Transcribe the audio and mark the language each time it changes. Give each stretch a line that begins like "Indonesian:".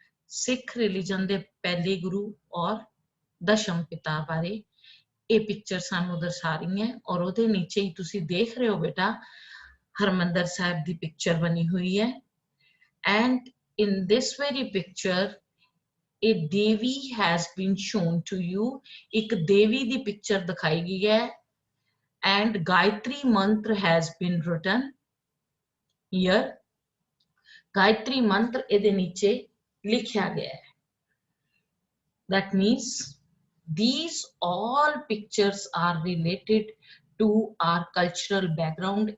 Punjabi: Sikh religion ਦੇ ਪਹਿਲੇ ਗੁਰੂ ਔਰ ਦਸ਼ਮ ਪਿਤਾ ਬਾਰੇ ਇਹ ਪਿਕਚਰ ਸਾਨੂੰ ਦਰਸਾ ਰਹੀ ਹੈ. ਔਰ ਉਹਦੇ ਨੀਚੇ ਹੀ ਤੁਸੀਂ ਦੇਖ ਰਹੇ ਹੋ ਬੇਟਾ ਹਰਮੰਦਰ ਸਾਹਿਬ ਦੀ ਪਿਕਚਰ ਬਣੀ ਹੋਈ ਹੈ.
English: and in this very picture a devi has been shown to you.
Punjabi: ਇੱਕ ਦੇਵੀ ਦੀ ਪਿਕਚਰ ਦਿਖਾਈ ਗਈ ਹੈ
English: and Gayatri mantra has been written here.
Punjabi: Gayatri mantra ਇਹਦੇ ਨੀਚੇ ਲਿਖਿਆ ਗਿਆ ਹੈ.
English: that means these all pictures are related to our cultural background.